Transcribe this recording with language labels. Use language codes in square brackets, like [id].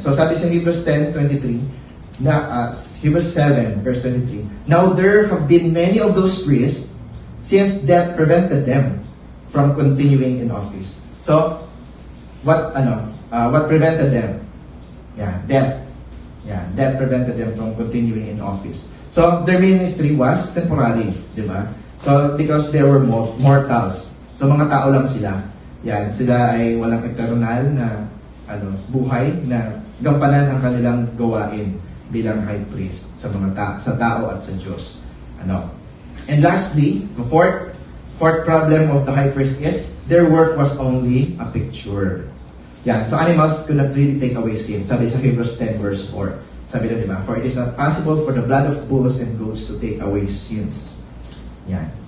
[en] So, [tl] sabi sa [en] Hebrews 10:23, Hebrews 7, verse 23, now there have been many of those priests since death prevented them from continuing in office. So, what prevented them? Death. Death prevented them from continuing in office. So, their ministry was temporary, [tl] di ba? [en] So, because they were mortals. [tl] So, mga tao lang sila. Yan, sila ay walang eternal na buhay na gampanan ang kanilang gawain bilang high priest sa mga sa tao at sa Diyos. [en] And lastly, the fourth problem of the high priest is their work was only a picture. Yan, so animals could not really take away sin. [tl] Sabi sa Hebrews 10 verse 4. Sabi na, di ba? [en] For it is not possible for the blood of bulls and goats to take away sins. Yan.